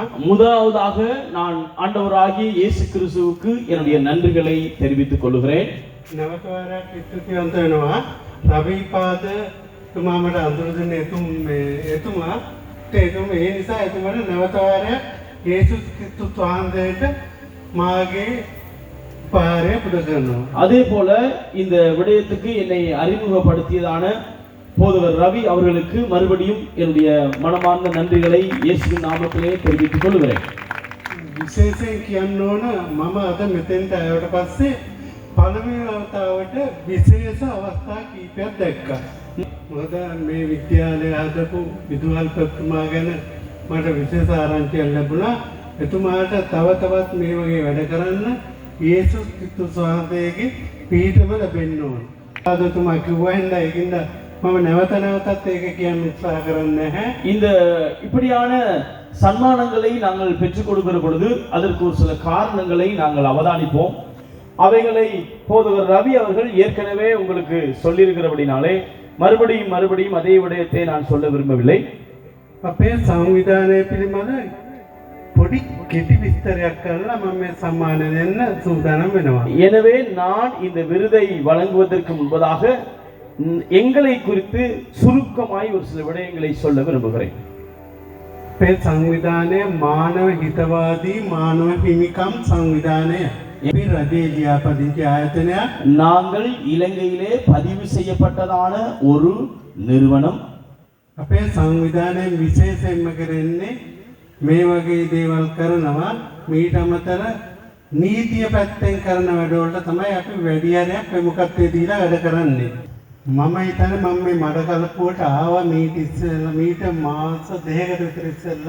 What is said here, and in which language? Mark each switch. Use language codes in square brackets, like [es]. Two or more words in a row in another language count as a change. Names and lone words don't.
[ta] முதலாவதாக நான் ஆண்டவராகிய இயேசு கிறிஸ்துவுக்கு என்னுடைய நன்றிகளை தெரிவித்துக் கொள்கிறேன். [si] නැවත වරක් ස්තුතිවන්ත වෙනවා. රවිපාද තුමා මට අඳුර දුන්න එතුමා ඒ නිසා එතුමාට නැවත වරක් යේසුස් ක්‍රිස්තුස් වහන්සේට මාගේ පාරය පුද කරනවා. [ta] அதே போல இந்த விடயத்துக்கு என்னை அறிமுகப்படுத்தியதான போதவர் ரவி அவர்களுக்கு மறுபடியும் என்னுடைய மனமார்ந்த நன்றிகளை இயேசுவின் நாமத்திலே தெரிவித்துக் கொள்கிறேன். [si] විශේෂයෙන් කියන්න ඕන මම අද මෙතෙන්ට ආවට පස්සේ පළවෙනි අවස්ථාවට විශේෂ අවස්ථා කීපයක් දැක්කා. මොකද මේ විද්‍යාලය හදපු විදුහල්පතිතුමා ගැන මට විශේෂ ආරංචියක් ලැබුණා. එතුමාට තව තවත් මේ වගේ වැඩ කරන්න යේසුස් ක්‍රිස්තුස් වහන්සේගේ පිහිටම ලැබෙන්න ඕන. ආදතුමා කිව්වා හින්දා ඒකින්ද මම නැවත නැවතත් ඒක කියන්න උත්සාහ කරන්නේ නැහැ. [ta] இந்த இப்படியான சன்மானங்களை நாங்கள் பெற்றுக் கொடுக்கிற பொழுது அதற்கு ஒரு சில காரணங்களை நாங்கள் அவதானிப்போம். அவைகளை போதவர் ரவி அவர்கள் ஏற்கனவே உங்களுக்கு சொல்லியிருக்கிறபடினாலே மறுபடியும் அதே விடயத்தை நான் சொல்ல விரும்பவில்லை. [si] අපේ සංවිධානය පිළිබඳ පොඩි කෙටි විස්තරයක් කරලා මම මේ සම්මානය දෙන්න සූදානම් වෙනවා. [ta] எனவே நான் இந்த விருதை வழங்குவதற்கு முன்பதாக எங்களை குறித்து சுருக்கமாய் ஒரு சில விடயங்களை சொல்ல விரும்புகிறேன். [si] අපේ සංවිධානය මානව හිතවාදී මානව හිමිකම් සංවිධානය. අපි රජයේ ලියාපදිංචි ආයතනයක්. [ta] நாங்கள் இலங்கையிலே பதிவு செய்யப்பட்டதான ஒரு நிறுவனம். [si] අපේ සංවිධානයෙන් විශේෂයෙන්ම කරන්නේ මේ වගේ දේවල් කරනවා. මීට අමතර නීතිය පැත්තෙන් කරන වැඩවලට තමයි අපි වැඩි හරියක් ප්‍රමුඛත්වය දීලා වැඩ කරන්නේ. මම හිතන්නේ මම මේ මඩකලපුවට ආවා මීට මාස දෙකකට විතර ඉස්සෙල්ලා.